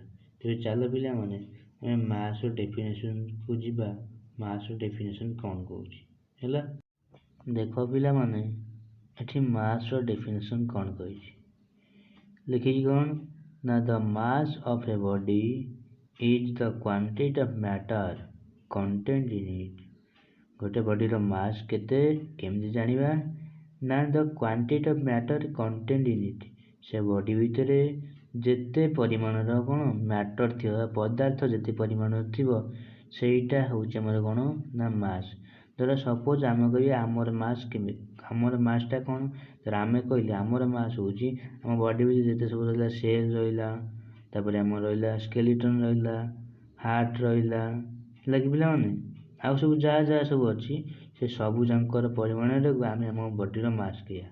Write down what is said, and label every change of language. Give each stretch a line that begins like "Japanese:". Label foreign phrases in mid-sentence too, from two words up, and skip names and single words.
Odia: ତେବେ ଚାଲ ପିଲାମାନେ ଆମେ ମାସ୍ର ଡେଫିନେସନ୍କୁ ଯିବା। ମାସ୍ର ଡେଫିନେସନ୍ କ'ଣ କହୁଛି ହେଲା। ଦେଖ ପିଲାମାନେ, ଏଠି ମାସ୍ର ଡେଫିନେସନ୍ କ'ଣ କହିଛି ଲେଖିଛି କ'ଣ ନା,
English: the mass of a body is the quantity of matter contained in it।
Odia: ଗୋଟେ ବଡିର ମାସ୍ କେତେ କେମିତି ଜାଣିବା ନା,
English: the quantity of matter contained in it,
Odia: ସେ ବଡି ଭିତରେ ଯେତେ ପରିମାଣର କ'ଣ ମ୍ୟାଟର ଥିବ, ପଦାର୍ଥ ଯେତେ ପରିମାଣର ଥିବ ସେଇଟା ହେଉଛି ଆମର କ'ଣ ନା ମାସ୍। ଧର ସପୋଜ ଆମେ କହିବା ଆମର ମାସ୍ କେମିତି, ଆମର ମାସ୍ଟା କ'ଣ, ଧର ଆମେ କହିଲେ ଆମର ମାସ୍ ହେଉଛି ଆମ ବଡି ଭିତରେ ଯେତେ ସବୁ ରହିଲା ସେଲ୍ ରହିଲା, ତାପରେ ଆମର ରହିଲା ସ୍କେଲିଟନ୍ ରହିଲା, ହାର୍ଟ ରହିଲା, ହେଲା କି ପିଲାମାନେ, ଆଉ ସବୁ ଯାହା ସବୁ ଅଛି ସେ ସବୁ ଯାଙ୍କର ପରିମାଣଟାକୁ ଆମେ ଆମ ବଡିର ମାସ୍ କହିବା।